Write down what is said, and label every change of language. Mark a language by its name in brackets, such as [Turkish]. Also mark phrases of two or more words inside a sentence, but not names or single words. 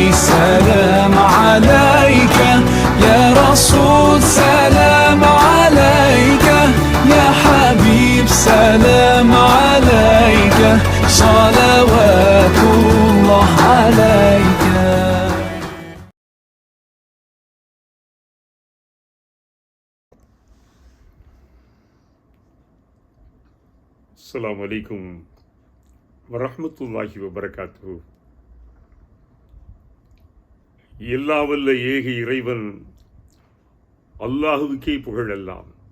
[Arabic] سلام عليك يا رسول سلام عليك يا حبيب سلام عليك صلوات الله عليك. السلام عليكم ورحمة الله وبركاته. [Tamil] எல்லாம் வல்ல ஏக இறைவன் அல்லாஹுவுக்கே புகழெல்லாம்.